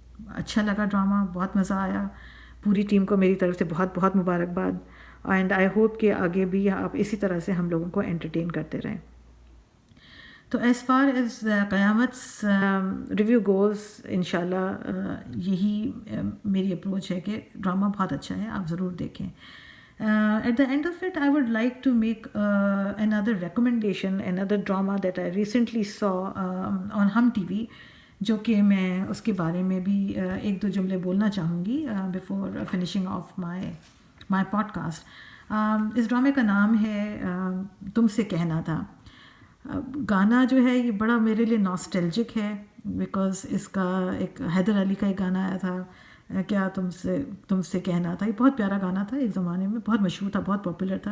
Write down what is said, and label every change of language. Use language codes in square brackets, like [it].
[ur] اچھا لگا ڈرامہ، بہت مزہ آیا. پوری ٹیم کو میری طرف سے بہت بہت مبارکباد. [en] and I hope [ur] کہ آگے بھی آپ اسی طرح سے ہم لوگوں کو انٹرٹین کرتے رہیں. تو [en] as far as [ur] قیامت ریویو گوز انشاءاللہ یہی میری اپروچ ہے کہ ڈرامہ بہت اچھا ہے، آپ ضرور دیکھیں. [en] At the end of it, I would like to make another recommendation, another drama that I recently saw on Hum TV, [ur] جو کہ میں اس کے بارے میں بھی ایک دو جملے بولنا چاہوں گی [en] before finishing off my podcast. [ur] اس ڈرامے کا نام ہے تم سے کہنا تھا. گانا جو ہے یہ بڑا میرے لیے ناسٹیلجک ہے بیکاز اس کا ایک حیدر علی کا ایک گانا آیا تھا، کیا تم سے کہنا تھا. یہ بہت پیارا گانا تھا، ایک زمانے میں بہت مشہور تھا، بہت پاپولر تھا.